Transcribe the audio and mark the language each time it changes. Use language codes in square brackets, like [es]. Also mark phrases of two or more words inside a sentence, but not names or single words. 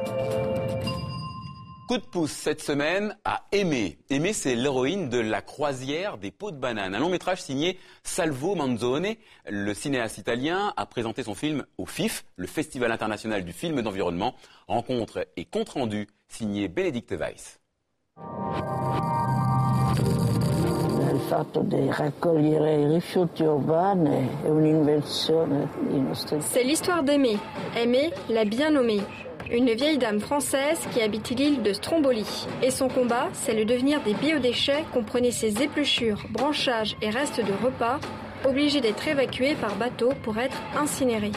[fr] Coup de pouce cette semaine à Aimée. Aimée, c'est l'héroïne de La croisière des peaux de banane. Un long métrage signé Salvo Manzone. Le cinéaste italien a présenté son film au FIF, le Festival international du film d'environnement. Rencontre et compte-rendu signé Bénédicte Weiss. [it] Il fatto di raccogliere i rifiuti urbani è un'invenzione di nostri. [fr] C'est l'histoire d'Aimée. Aimée, la bien nommée. Une vieille dame française qui habite l'île de Stromboli. Et son combat, c'est le devenir des biodéchets, comprenez ses épluchures, branchages et restes de repas, obligés d'être évacués par bateau pour être incinérés.